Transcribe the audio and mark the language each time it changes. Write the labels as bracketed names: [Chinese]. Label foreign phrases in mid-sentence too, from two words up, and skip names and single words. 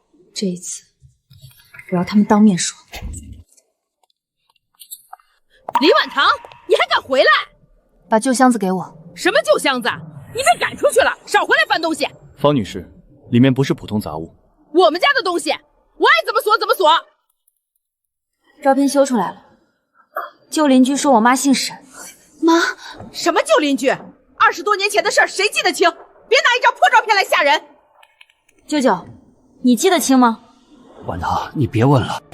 [Chinese] 這一次，我要他們當面說。李婉堂，你還敢回来？把舊箱子給我。什麼舊箱子？你被趕出去了，少回來翻東西。方女士，裡面不是普通雜物。我們家的東西，我愛怎麼鎖怎麼鎖。照片修出來了。舊鄰居說我媽姓沈。媽，什麼舊鄰居？20多年前的事兒誰記得清？別拿一張破照片來嚇人。舅舅，你記得清嗎？婉堂，你別問了。